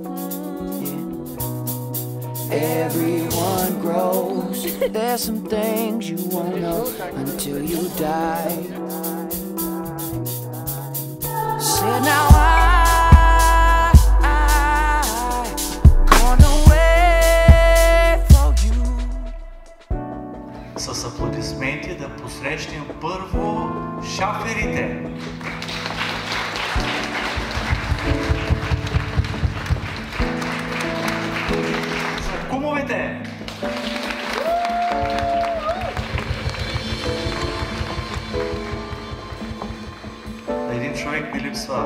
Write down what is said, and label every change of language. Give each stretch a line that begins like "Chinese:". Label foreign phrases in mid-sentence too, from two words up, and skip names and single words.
English: Yeah. Everyone grows. There's some things you won't know until you die. Say now gone away from you.
Bulgarian: С аплодисменти да посрещнем първо шаферите. За кумовете! Един човек ми липсва.